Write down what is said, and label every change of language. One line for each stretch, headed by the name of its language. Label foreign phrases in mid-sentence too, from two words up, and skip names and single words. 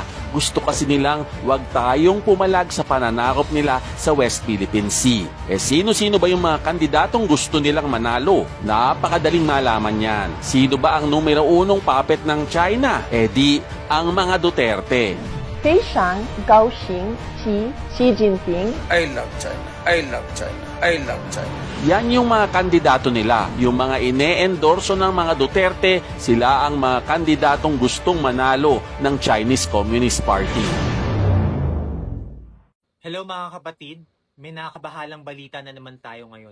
Filipino: Gusto kasi nilang wag tayong pumalag sa pananakop nila sa West Philippine Sea. Sino-sino ba yung mga kandidatong gusto nilang manalo? Napakadaling malaman yan. Sino ba ang numero 1 puppet ng China? Di ang mga Duterte.
Chinese: 非常高兴及习近平
English: I love China. I love China. I love China.
Filipino: Yan yung mga kandidato nila. Yung mga ine-endorso ng mga Duterte, sila ang mga kandidatong gustong manalo ng Chinese Communist Party. Hello mga kapatid, may nakakabahalang balita na naman tayo ngayon.